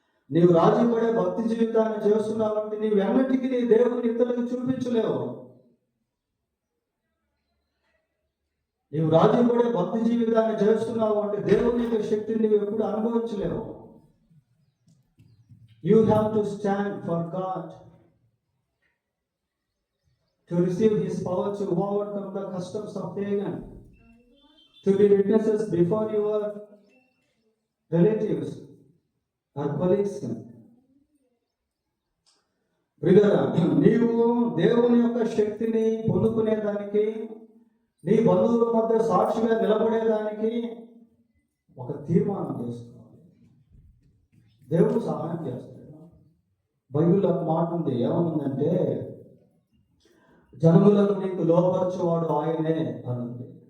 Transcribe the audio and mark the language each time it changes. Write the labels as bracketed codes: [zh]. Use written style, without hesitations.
[te] నీవు రాజీ పడే భక్తి జీవితాన్ని చేస్తున్నావంటే నీవెన్నటికీ నీ దేవుని ఇతరులకు చూపించలేవు. నీవు రాజీ పడే భక్తి జీవితాన్ని చేస్తున్నావు అంటే దేవుని యొక్క శక్తిని నీవు ఎప్పుడు అనుభవించలేవు. [en] You have to stand for God to receive His power to overcome the customs of pagan, to be witnesses before your relatives or colleagues. [te] బ్రదరా, నీవు దేవుని యొక్క శక్తిని పొందుకునేదానికి, నీ బంధువుల మధ్య సాక్షిగా నిలబడేదానికి ఒక తీర్మానం చేసుకోవాలి. దేవుడు సహాయం చేస్తాడు. బైబిల్లో ఒక మాట ఉంది, ఏమనుందంటే జనములను నీకు లోపరచువాడు ఆయనే అనుంది.